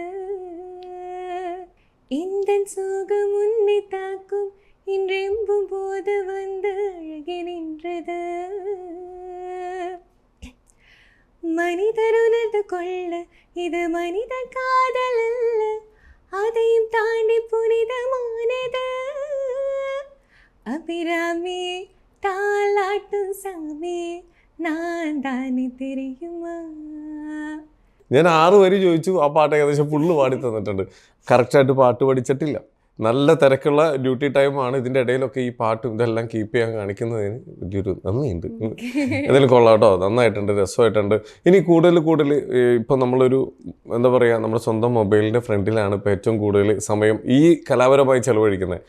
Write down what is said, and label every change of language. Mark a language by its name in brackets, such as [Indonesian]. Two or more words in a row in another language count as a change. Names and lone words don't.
[Tamil] இந்தன் சோகம் உன்னை தாக்கும் இன்றெம்பும் போது வந்து அழகி நின்றது, மனிதர் உணர்ந்து கொள்ள இது மனித காதல் அல்ல, அதையும் தாண்டி புனிதமானது, அபிராமி தாலாட்டும் சாமி நான் தானே தெரியுமா. [Malayalam] ഞാൻ 6 വരി ചോദിച്ചു, ആ പാട്ട് ഏകദേശം ഫുള്ള് പാടി തന്നിട്ടുണ്ട്. കറക്റ്റായിട്ട് പാട്ട് പഠിച്ചിട്ടില്ല, നല്ല തിരക്കുള്ള [English] duty time. [Malayalam] ഇതിൻ്റെ ഇടയിലൊക്കെ ഈ പാട്ടും ഇതെല്ലാം കീപ്പ് ചെയ്യാൻ കാണിക്കുന്നതിന് വലിയൊരു നന്ദിയുണ്ട്. എന്തായാലും കൊള്ളാം കേട്ടോ, നന്നായിട്ടുണ്ട്, രസമായിട്ടുണ്ട്. ഇനി കൂടുതൽ ഇപ്പം നമ്മളൊരു എന്താ പറയുക, നമ്മുടെ സ്വന്തം മൊബൈലിൻ്റെ ഫ്രണ്ടിലാണ് ഇപ്പോൾ ഏറ്റവും കൂടുതൽ സമയം ഈ കലാപരമായി ചെലവഴിക്കുന്നത്.